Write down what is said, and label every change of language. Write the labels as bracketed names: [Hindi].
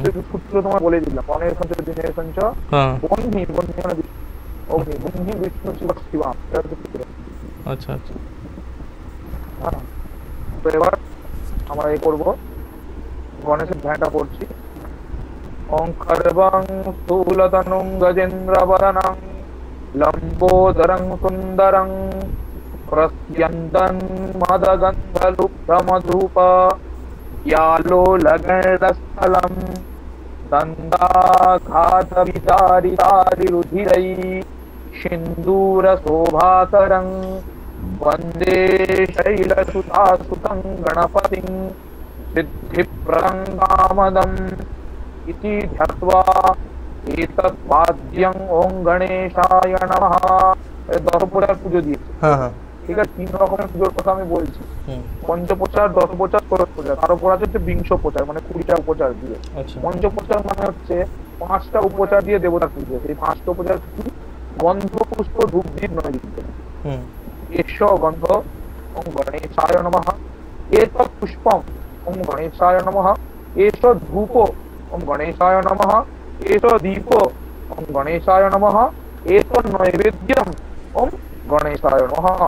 [Bangla] কিন্তু সূত্র তোমার বলে দিলাম, গণেশ পঞ্চ দিনের পঞ্চ হ্যাঁ, বন্যি, বন্যি মানে অগ্নি, বন্যি বিষ্ণু শিব শিবাম, এটা হচ্ছে সূত্র। আচ্ছা আচ্ছা। হ্যাঁ, তো এবার আমরা এই করবো, গণেশের ধ্যানটা করছি। [Sanskrit] ওঙ্কারবং স্থূলতনুং গজেন্দ্রবদনং লম্বোদরং সুন্দরং প্রস্যন্তন মদগন্ধলুব্ধমধুপ यालोलगणस्थलं दन्दाघातविदारिदारिरुधिरै सिन्दूरशोभाकरं वन्दे शैलसुतासुतं गणपतिं सिद्धिप्रदं कामदम् इति ध्यात्वा एतत् वाद्यं ओं गणेशाय नमः। [Bangla] 10 প্রকার পুজো দিয়েছে। হ্যাঁ হ্যাঁ, ঠিক আছে, 3 রকমের পুজোর কথা আমি বলছি। হুম, পঞ্চপ্রচার, 10 প্রচার, ষোড়শ প্রচার, তার উপর আছে বিংশ প্রচার, মানে 20টা উপচার দিয়ে। আচ্ছা, পঞ্চপ্রচার মানে হচ্ছে 5টা উপচার দিয়ে দেবতা পুজো। এই 5টা উপচার কি? গন্ধ, পুষ্প, ধূপ, দীপ, নৈবেদ্য। হুম, [Sanskrit] এষ গন্ধ ওং গণেশায় নমঃ, এতৎ পুষ্পম ওং গণেশায় নমঃ, এষ ধূপ ওং গণেশায় নমঃ, এষ দীপ ওং গণেশায় নমঃ, এতৎ নৈবেদ্যম ওং গণেশায় নমঃ।